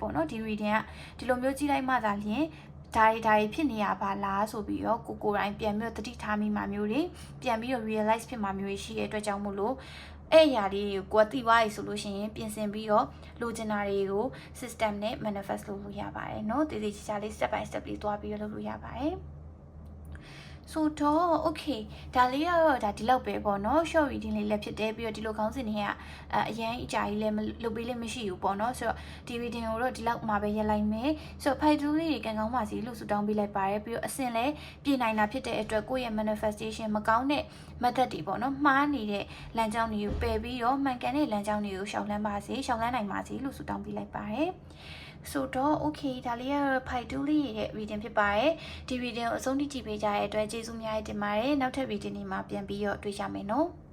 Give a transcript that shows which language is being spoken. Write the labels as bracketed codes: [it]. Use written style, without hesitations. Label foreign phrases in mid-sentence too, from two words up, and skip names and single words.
[my] ပေါ့နော်ဒီ reading ကဒီလိုမျိုးကြည့်လိုက်မှသာလျှင်ဒါတွေဖြစ်နေရပါလားဆိုပြီးတော့ကိုယ်တိုင်ပြန်ပြီးတော့သတိထားမိမှမျိုးတွေပြန်ပြီးတော့ realize ဖြစ်မှမျိုးတွေရှိတဲ့အတွက်ကြောင့်မို့လို့အဲ့အရာလေးကိုသိသွားပြီဆိုလို့ရှိရင်ပြင်ဆင်ပြီးတော့ လိုချင်တာတွေကို system နဲ့ manifest လုပ်လို့ရပါတယ်เนาะတည်တည်ချာချာလေး [en] step by step [my] လေးသွားပြီးတော့လုပ်လို့ရပါတယ်ဆိုတော့ okay ဒါလေးကတော့ဒါဒီလောက်ပဲပေါ့နော် [en] short reading [my] လေးလည်းဖြစ် တယ်ပြီးတော့ဒီလိုခေါင်းစဉ်တွေကအရင်အကြာကြီးလည်းလုပ်ပေးလို့မရှိဘူးပေါ့နော်ဆိုတော့ဒီ reading ကိုတော့ဒီလောက်မှာပဲရက်လိုက်မယ်ဆိုတော့ဖိုက်တူးလေးတွေကန်ကောင်းပါစီလို့ဆူတောင်းပေးလိုက်ပါတယ်ပြီးတော့အစင်လည်းပြင်နိုင်တာဖြစ်တဲ့အတွက်ကိုယ့်ရဲ့ manifestation မကောင်းတဲ့ method တွေပေါ့နော်မှားနေတဲ့လမ်းကြောင်းတွေကိုပယ်ပြီးတော့မှန်ကန်တဲ့လမ်းကြောင်းတွေကိုရှောင်လန်းပါစေရှောင်လန်းနိုင်ပါစေလို့ဆူတောင်းပေးလိုက်ပါတယ်ဆိုတော့ okay ဒါလေးကတော့ဖိုက်တူးလေးရဲ့ reading ဖြစ်ပါတယ်ဒီ reading ကိုအဆုံးထိကြည့်ပေးကြတဲ့အတွက်ကျေးဇူးများတင်ပါတယ်နောက်ထပ် reading တွေမှာပြန်ပြီးတော့တွေ့ကြမယ်နော်